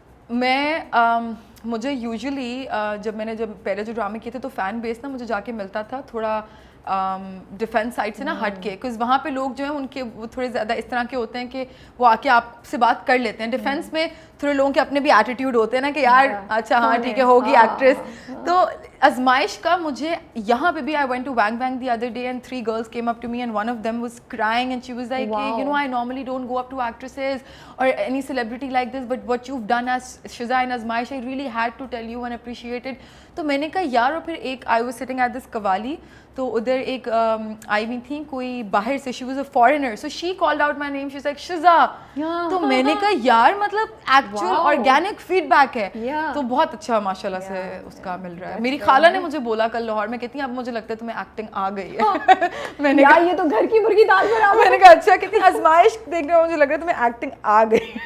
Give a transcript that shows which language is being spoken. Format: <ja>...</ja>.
<hi>मैं मुझे यूजुअली जब पहले जो ड्रामे किए थे तो फ़ैन बेस ना मुझे जाके मिलता था थोड़ा डिफेंस साइड से ना हट के, बिकॉज वहाँ पे लोग जो हैं उनके वो थोड़े ज़्यादा इस तरह के होते हैं कि वो आके आपसे बात कर लेते हैं. डिफेंस में थोड़े लोगों के अपने भी एटीट्यूड होते हैं ना कि यार अच्छा हाँ ठीक है होगी एक्ट्रेस. तो आजमाइश का मुझे यहाँ पे भी</hi> <en>I went to Wang Bang the other day and 3 girls came up to me and one of them was crying and she was like, you know, I normally don't go up to actresses or any celebrity like this, but what you've done as Shiza and Azmaish, I really had to tell you and appreciate it.</en> <hi>तो मैंने कहा यार. और फिर एक</hi> <en>I was sitting at this qawwali,</en> <hi>तो उधर एक आई हुई थी कोई बाहर से,</hi> <en>she was a foreigner, so she called out my name, she's like Shiza.</en> <hi>तो मैंने कहा यार मतलब एक्चुअल ऑर्गेनिक फीडबैक है. तो बहुत अच्छा माशाल्लाह से उसका मिल रहा है. मेरी खाला ने मुझे बोला कल लाहौर में, कहती है अब मुझे लगता है तुम्हें एक्टिंग आ गई है. मैंने कहा ये तो घर की मुर्गी दाल बराबर. मैंने कहा अच्छा, कहती आजमाइश देखने में मुझे लग रहा है तुम्हें एक्टिंग आ गई.</hi>